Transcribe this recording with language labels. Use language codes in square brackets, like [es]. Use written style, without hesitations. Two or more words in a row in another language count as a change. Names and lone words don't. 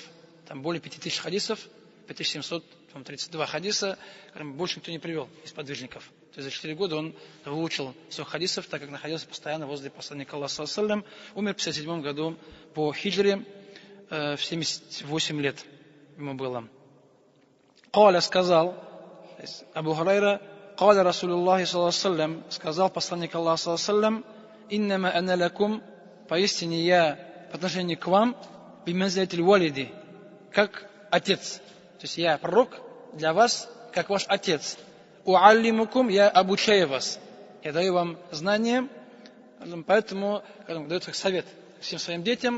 [ru] Там более 5000 хадисов, 5732 хадиса, больше никто не привел из подвижников. То есть за 4 года он выучил всех хадисов, так как находился постоянно возле посланника Аллаха, умер в 57 году по хиджре, в 78 лет ему было. Каля сказал, [ar] Абу Хурайра, قال رسول الله صلى الله, [ru] сказал посланник Аллаха [ar] صلى الله إنما أنا لكم, [ru] поистине я по отношению к вам, [ar] بمنزلة الوالد, [ru] как отец. То есть я пророк для вас, как ваш отец. Уаллимукум, я обучаю вас. Я даю вам знания, поэтому дает совет всем своим детям.